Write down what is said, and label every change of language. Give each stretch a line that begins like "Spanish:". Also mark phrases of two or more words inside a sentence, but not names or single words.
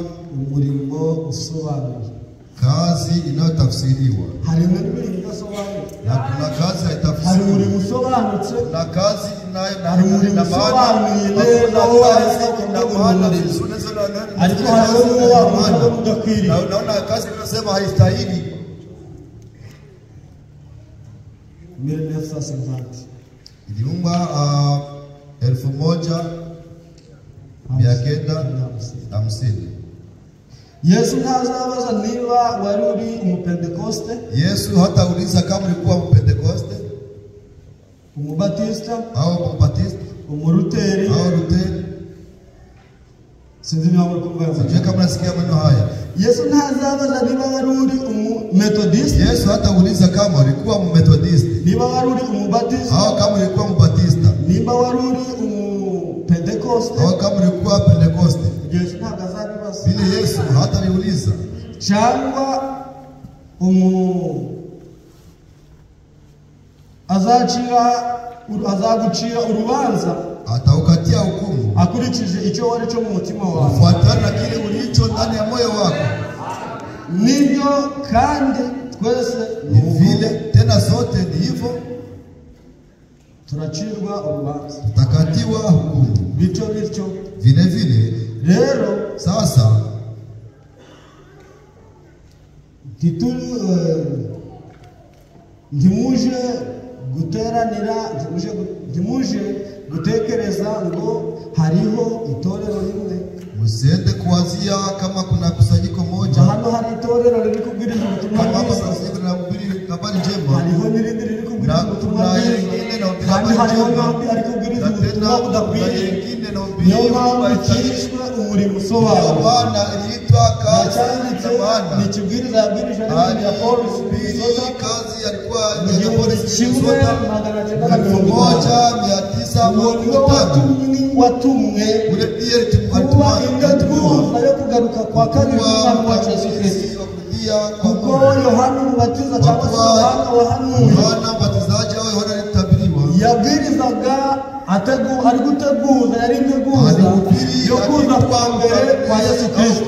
Kinyarwanda: umurimo usobanuye.
Swahili: Kazi inayotafsiriwa.
Kinyarwanda: Hari n'ibindi bidasobanuye.
Swahili: Na kuna kazi haitafsiriwa.
Kinyarwanda: Hari umurimo usobanutse
Swahili: na kazi
Kinyarwanda: hari umurimo usobanuye neza wo
Swahili: na maana
Kinyarwanda: ariko hari n'uwo wabona mudakwiriye.
Swahili: Naona kazi inasema haistahili. 1950 iliumba 1950.
Kinyarwanda: Yesu ntazabaza niba wari uri umupentekoste.
Swahili: Yesu hatauliza kama ulikuwa mpentekoste,
Kinyarwanda: umubatista
Swahili: au mbatista,
Kinyarwanda: umuruteri
Swahili: au luteri.
Kinyarwanda: Sinzi niba muri kumva.
Swahili: Sijui kama nasikia maneno haya.
Kinyarwanda: Yesu ntazabaza niba wari uri umethodist.
Swahili: Yesu hatauliza kama ulikuwa mmethodist,
Kinyarwanda: niba wari uri umubatista,
Swahili: au kama ulikuwa mbatista,
Kinyarwanda: niba wari uri umupentekoste,
Swahili: au kama ulikuwa pentekoste.
Kinyarwanda: Yesu ntabwo azabibaza.
Swahili: Bile Yesu hataniuliza.
Kinyarwanda: Cyangwa azagucira urubanza,
Swahili: ataukatia hukumu
Kinyarwanda: akurikije icyo wari cyo mu mutima wawe,
Swahili: kufuatana na kile ulicho ndani ya moyo wako.
Kinyarwanda: Nibyo kandi twese
Swahili: ni vile, tena sote ni hivyo,
Kinyarwanda: turacirwa urubanza,
Swahili: tutakatiwa hukumu.
Kinyarwanda: bityo
Swahili: vile vile
Kinyarwanda: rero
Swahili: sasa
Kinyarwanda: ntimuje guteranira, ntimuje gutekereza ngo hariho itorero rimwe.
Swahili: Msiende kuwazia kama kuna kusanyiko moja.
Kinyarwanda: Hano hari itorero riri kubwiriza ubutumwa bwiza.
Swahili: Habari njema.
Kinyarwanda: Hariho n'irindi riri kubwiriza ubutumwa bwiza. Kandi hariho n'abandi ari kubwiriza ubutumwa budakwiriye. Niyo mpamvu cyiswe umurimo usobanura.
Swahili: Bwana iliitwa kazi
Kinyarwanda: y'Imana. Ni ikibwiriza yabwirije n'ibindi ya Paul.
Swahili: Kazi yalikuwa
Kinyarwanda: ya Paul kimwe 1953. Watumwe
Swahili: ule pia
Kinyarwanda: kuba ingaruka yo kugaruka kwa kabiri k'Umwami wacu Yesu Kristo. Kuko Yohana Umubatiza cyangwa se Yohana wahanuye,
Swahili: Yohana Umubatizaji au Yohana alitabiriwa,
Kinyarwanda: yabwirizaga ari guteguza, yari integuza yo kuza kwa mbere kwa Yesu Kristo.